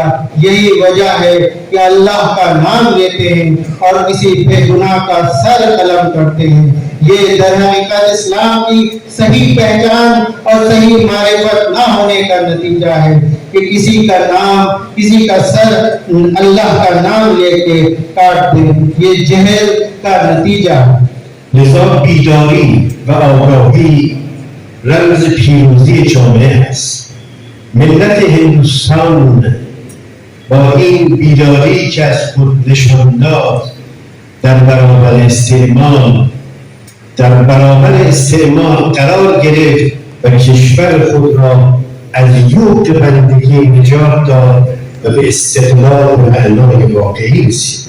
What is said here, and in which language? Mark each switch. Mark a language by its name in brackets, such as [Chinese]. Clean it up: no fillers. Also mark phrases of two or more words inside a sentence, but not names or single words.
[Urdu] یہی وجہ ہے کہ اللہ کا نام لیتے ہیں اور کسی بے گناہ کا سر قلم کرتے ہیں. یہ در حقیقت اسلام کی صحیح پہچان اور صحیح معرفت نہ ہونے کا نتیجہ ہے کہ کسی کا نام، کسی کا سر اللہ کا نام لے کے کاٹ دیں. یہ جہل کا نتیجہ ہے. [Persian] لذا بیداری و آگاهی رمز پیروزی جامعه است. ملت هندوستان با این بیداری که از خود نشان داد در برابر استعمار قرار گرفت و کشور خود را از یوغ بندگی نجات داد و به استقلال و معنای واقعی رسید.